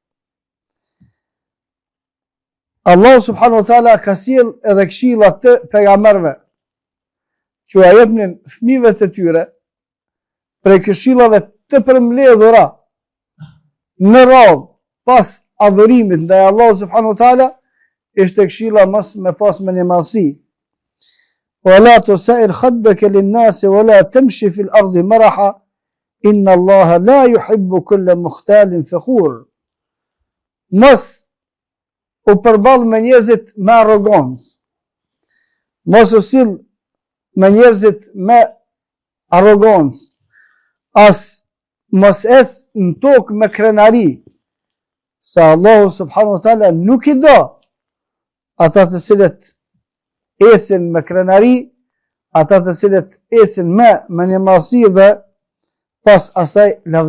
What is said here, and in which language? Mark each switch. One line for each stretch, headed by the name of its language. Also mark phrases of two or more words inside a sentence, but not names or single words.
Albanian: Allah
Arabic: سبحانه وتعالى
Albanian: ka sjell edhe këshilla të pejgamberëve që ja jepnin fëmijëve të tyre prej këshillave të përmbledhura në radhë pas adhurimit ndaj Allahut
Arabic: سبحانه وتعالى,
Albanian: ishte këshilla mos me pas mendjemadhësi.
Arabic: ولا تسائر خدك للناس ولا تمشي في الأرض مرحا إن الله لا يحب كل مختال فخور.
Albanian: Mos u përball me njerëzit me arrogancë. Mos u sill me njerëzit me arrogancë. As mos ec në tokë me krenari. Sa Allahu
Arabic: سبحانه وتعالى
Albanian: nuk I do ata të cilët ecin me krenari, ata të cilët ecin me mendjemadhësi dhe pas asaj lavdrohen.